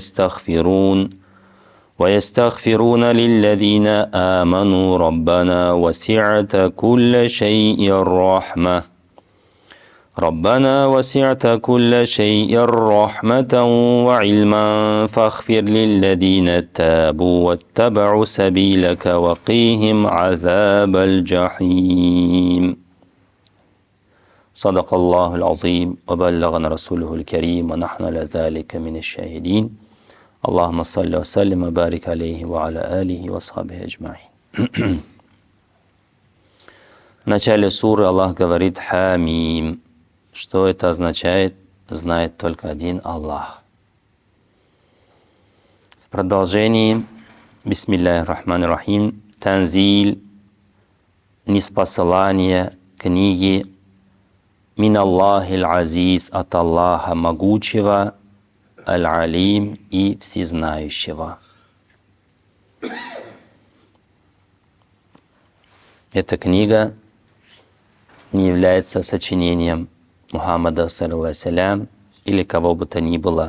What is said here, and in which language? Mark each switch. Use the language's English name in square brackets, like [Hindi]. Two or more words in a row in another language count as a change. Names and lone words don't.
[Arabic] ويستغفرون للذين آمنوا ربنا وسعت كل شيء رحمة وعلما فاغفر للذين تابوا واتبعوا سبيلك وقيهم عذاب الجحيم صدق الله العظيم وبلغنا رسوله الكريم ونحن على ذلك من الشاهدين اللهم صل وسلم وبارك عليه وعلى آله وصحبه أجمعين. [Russian] В начале суры Аллах говорит «Хамим». Что это означает, знает только один Аллах. В продолжении [Arabic] بسم الله الرحمن الرحيم. [Russian] Танзиль, ниспосылание книги [Arabic] من الله العزيز, [Russian] от Аллаха могучего, аль-алим и всезнающего. Эта книга не является сочинением Мухаммада саллаллаху или кого бы то ни было.